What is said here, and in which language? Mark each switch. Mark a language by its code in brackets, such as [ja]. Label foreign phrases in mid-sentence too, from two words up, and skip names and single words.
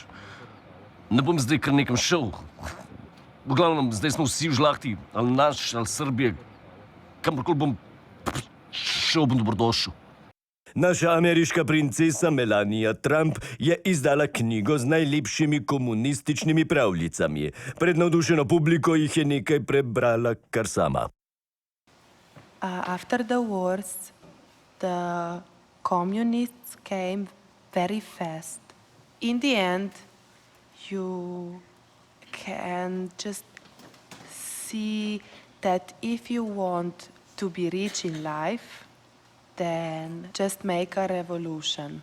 [sl] Ne bom zdaj kar nekam šel. V glavnem, zdaj smo vsi v žlahti, ali naš, ali Srbije. Kamorkoli bom šel, bom dobrodošel. Naša ameriška princesa Melania Trump je izdala knjigo z najlepšimi komunističnimi pravljicami. Pred navdušeno publiko jih je nekaj prebrala kar sama. [en] After the wars, the communists came very fast. In the end, you can just see that if you want to be rich in life, then just make a revolution.